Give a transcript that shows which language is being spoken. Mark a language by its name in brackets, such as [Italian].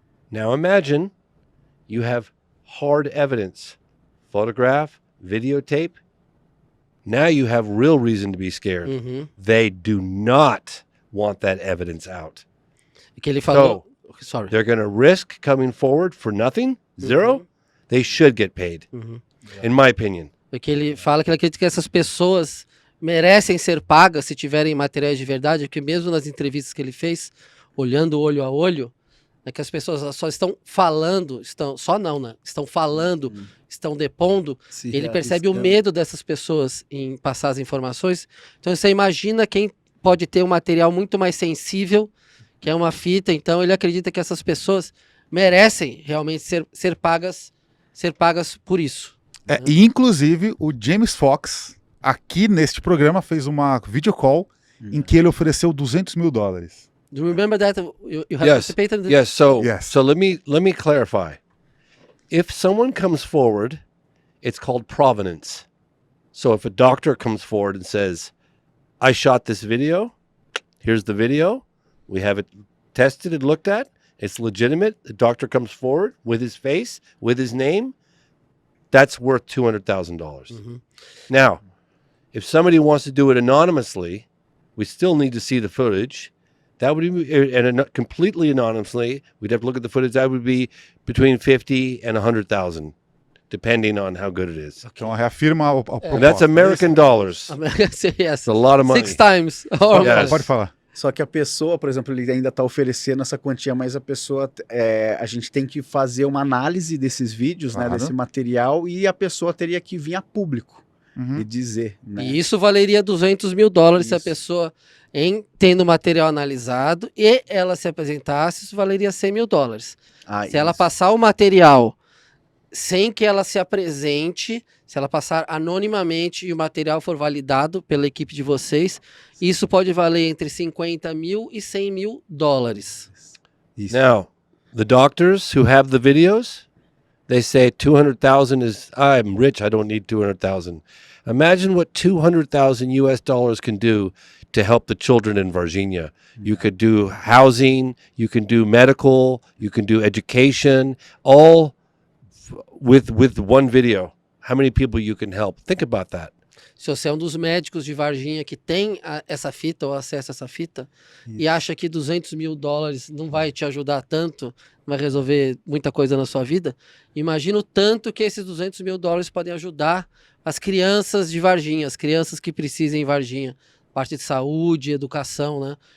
[English] Now imagine you have hard evidence, photograph, videotape. Now you have real reason to be scared. Uhum. They do not want that evidence out. [Portuguese] Que ele falou. [English] Sorry. They're going to risk coming forward for nothing, zero. They should get paid, in my opinion. [Portuguese] Porque ele fala que ele acredita que essas pessoas merecem ser pagas se tiverem materiais de verdade, porque mesmo nas entrevistas que ele fez, olhando olho a olho, é que as pessoas só estão falando, estão falando, estão depondo, ele percebe o medo dessas pessoas em passar as informações. Então você imagina quem pode ter um material muito mais sensível, que é uma fita, então ele acredita que essas pessoas merecem realmente ser pagas por isso. E inclusive o James Fox, aqui neste programa, fez uma video call em que ele ofereceu $200 mil. [English] Do you remember that you have Yes. participated in this? Yes. So, Yes. so let me clarify. If someone comes forward, it's called provenance. So if a doctor comes forward and says, "I shot this video. Here's the video. We have it tested and looked at. It's legitimate." The doctor comes forward with his face, with his name. That's worth $200,000. Now, if somebody wants to do it anonymously, we still need to see the footage. That would be, and completely anonymously, we'd have to look at the footage. That would be between 50 and 100,000, depending on how good it is. [Portuguese] Então reafirma a [English] And [Portuguese] proposta. [English] that's American dollars. Yes. It's a lot of money. 6 times. Or Yes. [Portuguese] Pode falar. Só que a pessoa, por exemplo, ele ainda está oferecendo essa quantia, mas a pessoa, a gente tem que fazer uma análise desses vídeos, Claro. né, desse material, e a pessoa teria que vir a público e dizer, né? E isso valeria $200 mil se a Isso. pessoa, tendo o material analisado e ela se apresentasse, isso valeria $100 mil. Ah, Se ela isso. passar o material sem que ela se apresente, se ela passar anonimamente e o material for validado pela equipe de vocês, isso pode valer entre $50 mil e $100 mil. Isso. [English] Now, the doctors who have the videos, they say 200,000 is, I'm rich, I don't need 200,000. Imagine what 200,000 US dollars can do to help the children in Varginha. You could do housing, you can do medical, you can do education, all with one video. How many people you can help? Think about that. [Portuguese] Se você é um dos médicos de Varginha que tem essa fita ou acesso a essa fita e acha que $200 mil não vai te ajudar tanto, vai resolver muita coisa na sua vida, imagina o tanto que esses $200 mil podem ajudar as crianças de Varginha, as crianças que precisem em Varginha, parte de saúde, educação, né?